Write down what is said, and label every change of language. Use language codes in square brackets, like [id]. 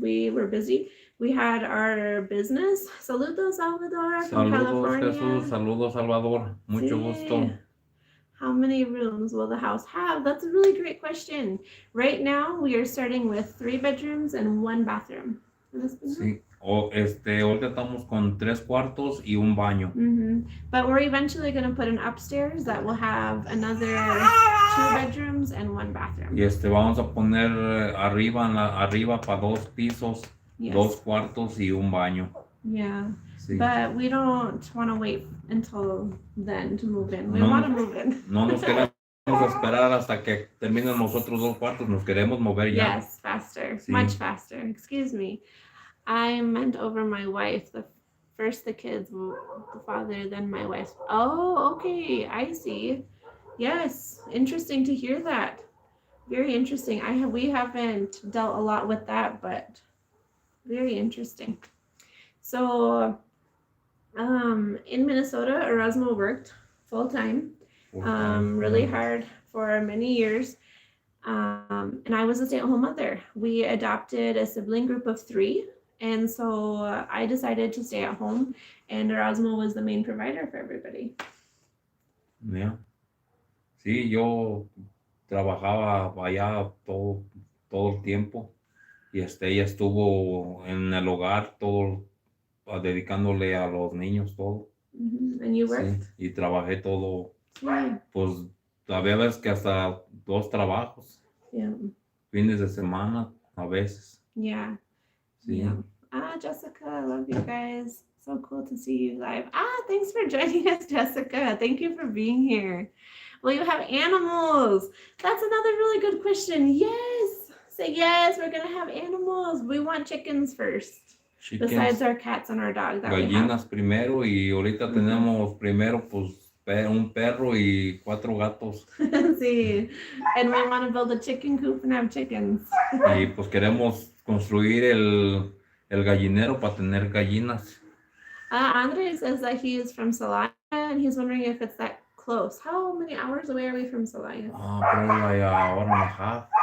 [en] We were busy. We had our business. [es] Saludos, [en] Salvador, from California. [es] Jesús. Saludos, Salvador. Mucho gusto. [en] How many rooms will the house have? That's a really great question. Right now, we are starting with 3 bedrooms and 1 bathroom. [es] Sí. Ahorita estamos con 3 cuartos y un baño. [en] But we're eventually going to put an upstairs that will have another 2 bedrooms and 1 bathroom. [es] Y vamos a poner arriba para 2 pisos, 2 cuartos y un baño. [en] Yeah. [es] Sí. [en] But we don't want to wait until then to move in. We want to move in. [es] No nos queremos esperar hasta que terminen los otros 2 cuartos. Nos queremos mover ya. [en] Yes, faster. [es] Sí. [en] Much faster. Excuse me. I meant over my wife. First the kids, the father, then my wife. Oh, okay. I see. Yes. Interesting to hear that. Very interesting. We haven't dealt a lot with that, but very interesting. So, in Minnesota, Erasmo worked full time, really hard for many years. And I was a stay-at-home mother. We adopted a sibling group of 3. And so I decided to stay at home, and Erasmo was the main provider for everybody. Yeah. [es] Sí, yo trabajaba allá todo el tiempo y ella estuvo en el hogar todo, dedicándole a los niños todo. [en] And you worked? [es] Sí, y trabajé todo. Sí. Pues había veces que hasta 2 trabajos. [en] Yeah. [es] Fines de semana a veces. [en] Yeah. [es] Sí. [en] Yeah. Jessica, I love you guys. So cool to see you live. Thanks for joining us, Jessica. Thank you for being here. Will you have animals? That's another really good question. Yes. Say yes, we're going to have animals. We want chickens first. Chickens. Besides our cats and our dog that [es] Gallinas primero y ahorita tenemos primero pues un perro y 4 gatos. Sí. [en] And we want to build a chicken coop and have chickens. [es] Y pues queremos construir el gallinero para tener gallinas. [en] Andre says that he is from Salaya and he's wondering if it's that close. How many hours away are we from Salaya? Probably like an hour and a half.